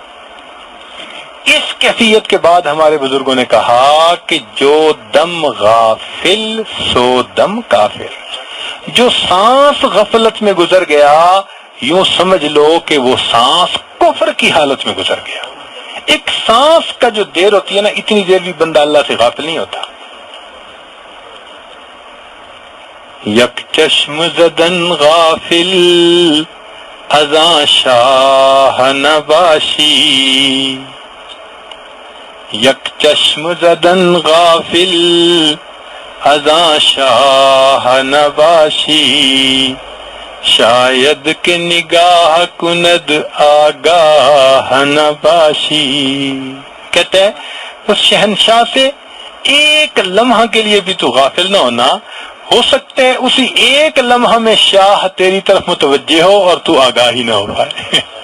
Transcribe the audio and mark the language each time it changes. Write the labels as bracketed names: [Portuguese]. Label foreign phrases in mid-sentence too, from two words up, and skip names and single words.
[Urdu] اس کیفیت کے بعد ہمارے بزرگوں نے کہا کہ جو دم غافل سو دم کافر. جو سانس غفلت میں گزر گیا یوں سمجھ لو کہ وہ سانس کفر کی حالت میں گزر گیا. ایک سانس کا جو دیر ہوتی ہے نا اتنی دیر بھی بندہ اللہ سے غافل نہیں ہوتا. [Persian] یک چشم زدن غافل ازاں شاہ نباشی، یک چشم زدن غافل ازاں شاہ نباشی، شاید کہ نگاہ کند آگاہ نباشی. [Urdu] کہتے ہیں اس شہنشاہ سے ایک لمحہ کے لیے بھی تو غافل نہ ہونا، ہو سکتا ہے اسی ایک لمحہ میں شاہ تیری طرف متوجہ ہو اور تو آگاہ ہی نہ ہو پائے.